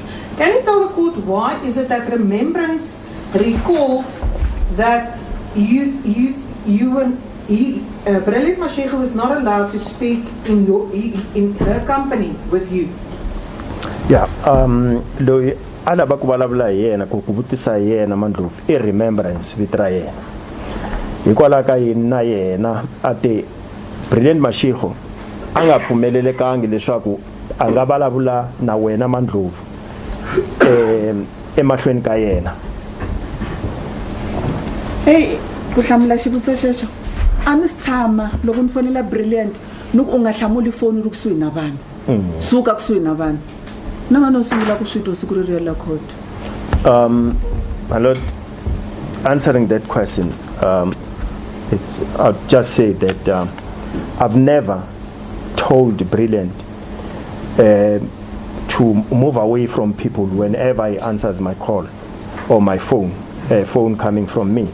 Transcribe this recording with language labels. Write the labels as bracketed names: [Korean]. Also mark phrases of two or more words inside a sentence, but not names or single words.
[English] Can you tell the court why is it that Remembrance recalled that Brilliant Mashego was not allowed to speak in her company with you? Yeah, [Tsonga] loyi alava ku vulavula hi yena ku vutisa yena Mandlovu I Remembrance vito ra yena hikwalaho ka yini na yena ate Brilliant Mashego a nga pfumelelekangi leswaku a nga vulavula na wena Mandlovu emahlweni ka yena. Hey, ku hlamula xivutiso xexo a ni tshama loko ni fonela Brilliant loko u nga hlamuli foni ri kusuhi na vanhu suka kusuhi na vanhu na vanhu sungula ku switwa siku ri la court. [English] My lord, answering that question, I'll just say that I've never told Brilliant to move away from people whenever he answers my call or my phone coming from me.